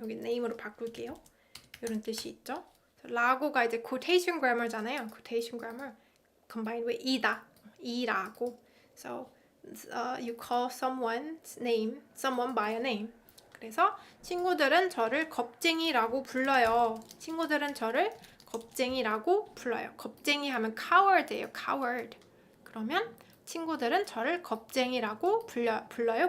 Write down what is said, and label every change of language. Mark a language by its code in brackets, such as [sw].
[ko] 여기 name으로 바꿀게요. 이런 뜻이 있죠. 라고가 이제 quotation grammar잖아요. [en] quotation grammar combined with 이라고. So you call someone's name, someone by a name. [ko] 그래서 친구들은 저를 겁쟁이라고 불러요. 겁쟁이 하면 coward예요. coward. 그러면 친구들은 저를 겁쟁이라고 불러요.